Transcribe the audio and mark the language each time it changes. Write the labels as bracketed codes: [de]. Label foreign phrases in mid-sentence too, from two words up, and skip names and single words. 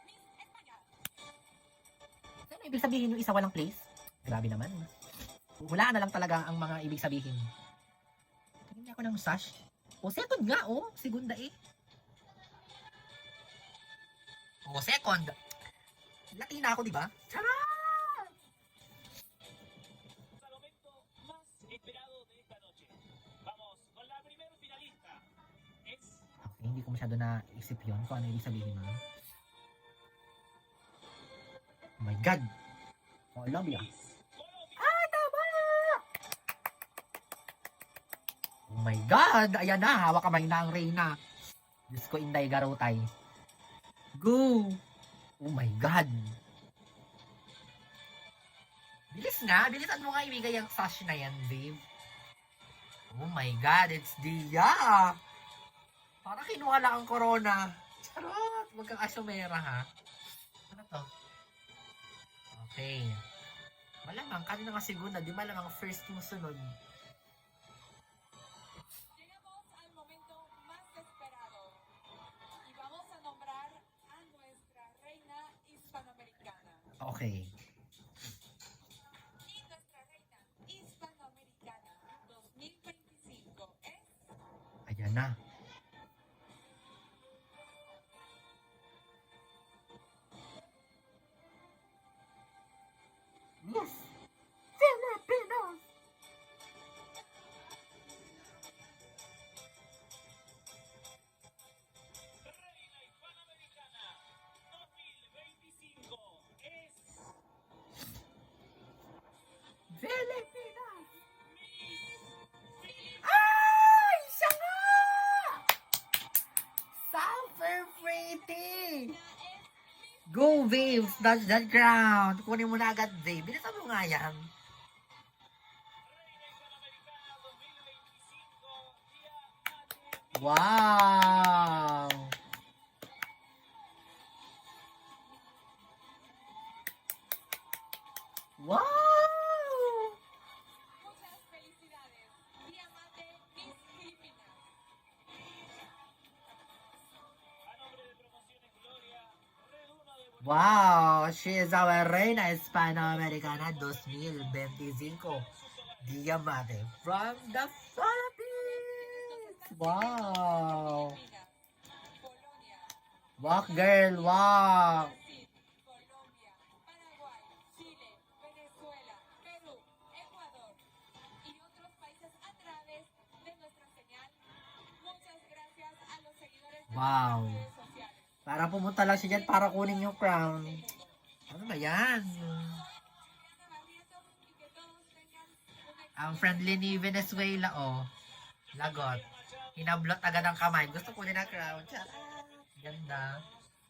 [tl] Ano ibig sabihin yung isa walang place? Grabe naman. Hulaan na lang talaga ang mga ibig sabihin. Tingin niya ako ng sash. O, second nga, oh. Segunda eh. O, second. Latina ako, di ba? Charot! [es] al momento más esperado de esta noche. Vamos con la primer finalista. Es [tl] Okay, hindi ko masyado naisip yun kung ano ibig sabihin nun. [en] Oh my God! Colombia. Colombia. [tl] Ah, tama! [en] my God! [tl] Ayan na, hawak kamay na ang Reyna. Diyos ko, Inday Garutay. [en] Go! Oh my God! [tl] Bilis nga, bilisan mo nga ibigay ang sash na yan, babe. [en] Oh my God, it's Dia! [tl] Parang kinuha lang ang corona. Charot! Huwag kang asumera, ha? Ano to? Okay. Malamang, kanina nga segunda, di malamang first yung sunod. [es] Llegamos al momento más esperado y vamos a nombrar a nuestra reina hispanoamericana. Okay. Y nuestra reina hispanoamericana 2025 es [tl] Ayan na. Yes! [en] Filipinos! [es] Reina Hispanoamericana 2025 es [en] Filipinos! Miss Philippines. [tl] Ay! Siya nga! [en] Super pretty! Go, Waves! Dodge that ground! [tl] Kunin mo na agad, babe. Bilisan mo nga yan. [en] Wow! Wow! [es] muchas felicidades. Diamante Miss Filipinas. A nombre de Promociones Gloria, reúno de [en] Wow! She is our Reina Hispanoamericana 2025. Diamante from the Philippines! Wow! [es] Filipinas. Polonia. [en] Walk, girl, walk! [es] Brasil, Colombia, Paraguay, Chile, Venezuela, Perú, Ecuador y otros países a través de nuestra señal. Muchas gracias a los seguidores de Wow. nuestras redes sociales. [tl] Para pumunta lang siya dyan para kunin yung crown. Ano ba yan? [es] Juliana Barrientos, y que todos tengan una [tl] Ang friendly ni Venezuela, oh. Lagot. Hinablot agad ang kamay. Gusto kunin ang crown. Tiyara. Ganda.